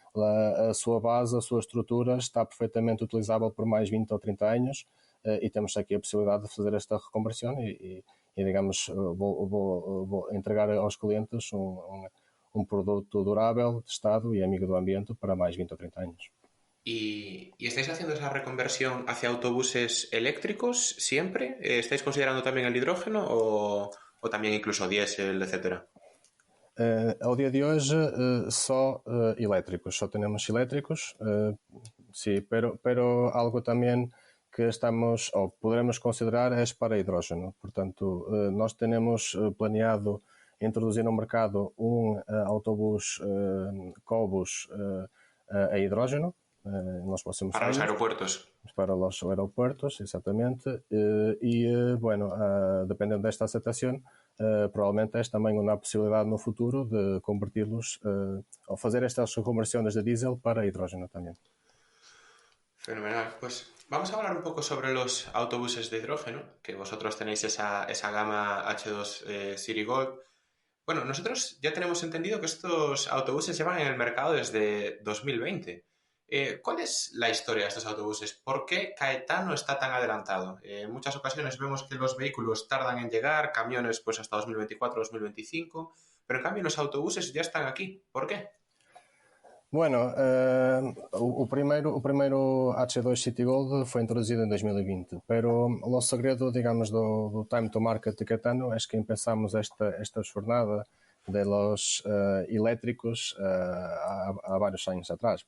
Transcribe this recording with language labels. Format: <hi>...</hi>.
<pt>a sua base, a sua estrutura está perfeitamente utilizável por mais 20 ou 30 anos e temos aqui a possibilidade de fazer esta reconversão e digamos, vou entregar aos clientes um produto durável, testado e amigo do ambiente para mais 20 ou 30 años.</pt> <es>¿Y estáis haciendo esa reconversión hacia autobuses eléctricos siempre? ¿Estáis considerando también el hidrógeno o también incluso diésel, etcétera?</es> <pt>Ao dia de hoje, só elétricos, só temos elétricos,</pt> <es>sí, pero</es> <pt>algo tamén que estamos, ou poderemos considerar, é para hidrógeno. Portanto, nós temos planeado introduzir no mercado um autobus Cobus a hidrógeno nos próximos</pt> <es>Para años. los aeropuertos.</es> <pt>Para os aeropuertos, exatamente. Bueno, dependendo desta aceptación, provavelmente é também uma possibilidade no futuro de converti-los ou fazer estas reconversões de diesel para hidrógeno</pt> <es>también. Fenomenal. Pues vamos a hablar un poco sobre los autobuses de hidrógeno, que vosotros tenéis esa gama H2 City Gold. Bueno, nosotros ya tenemos entendido que estos autobuses llevan en el mercado desde 2020. ¿Cuál es la historia de estos autobuses? ¿Por qué Caetano está tan adelantado? En muchas ocasiones vemos que los vehículos tardan en llegar, camiones pues hasta 2024, 2025, pero en cambio los autobuses ya están aquí. ¿Por qué?</es> <pt>Bueno, o primeiro H2 City Gold foi introduzido em 2020,</pt> <es>pero</es> <pt>o segredo, digamos, do time to market de Caetano é que</pt> <es>empezamos esta jornada de los</es> <pt>elétricos há vários anos atrás.</pt>